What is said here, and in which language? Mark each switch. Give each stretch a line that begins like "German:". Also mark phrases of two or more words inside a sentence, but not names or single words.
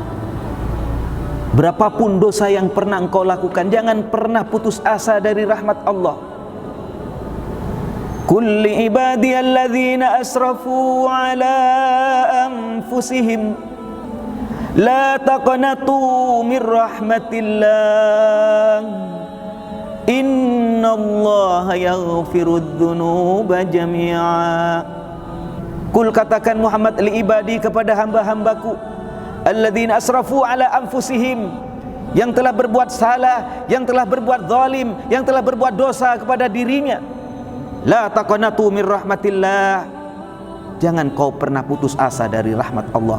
Indonesian: Berapapun dosa yang pernah engkau lakukan, jangan pernah putus asa dari rahmat Allah.
Arabic: قل لعبادي الذين أسرفوا على أنفسهم لا تقنطوا من رحمة الله إن الله يغفر الذنوب جميعا. Qul,
Indonesian: katakan Muhammad,
Arabic: لعبادي,
Indonesian: kepada hamba-hambaku,
Arabic: الذين أسرفوا على أنفسهم,
Indonesian: yang telah berbuat salah, yang telah berbuat zalim, yang telah berbuat dosa kepada dirinya.
Arabic: لا تقنطوا من رحمة الله,
Indonesian: jangan kau pernah putus asa dari rahmat Allah.